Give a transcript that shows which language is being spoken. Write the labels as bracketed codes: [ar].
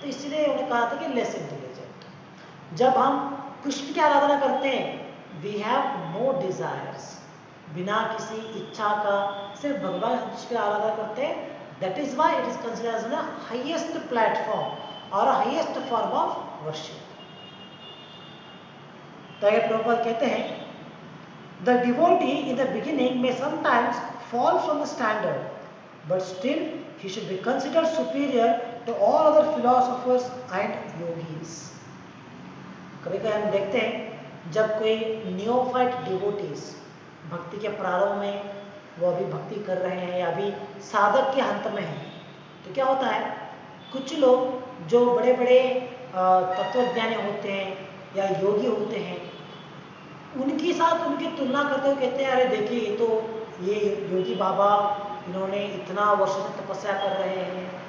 [hi] तो इसलिए उन्होंने कहा था कि [en] Less intelligent. [hi] जब हम कृष्ण की आराधना करते हैं [en] we have no desires, [hi] बिना किसी इच्छा का सिर्फ भगवान कृष्ण की आराधना करते हैं। [en] That is why it is considered as the highest platform और highest form of worship. [hi] तो ये प्रभुपाद कहते हैं [en] The devotee in the beginning में sometimes fall from the standard, but still he should be considered superior to all other philosophers and yogis. [hi] कभी-कभी हम देखते हैं जब कोई नियोफाइट डिवोटीज भक्ति के प्रारंभ में वो अभी भक्ति कर रहे हैं या अभी साधक के अंत में हैं, तो क्या होता है कुछ लोग जो बड़े बड़े तत्वज्ञानी होते हैं या योगी होते हैं उनके साथ उनकी तुलना करते हुए कहते हैं अरे देखिए ये योगी बाबा इन्होंने इतना वर्षों से तपस्या कर रहे हैं,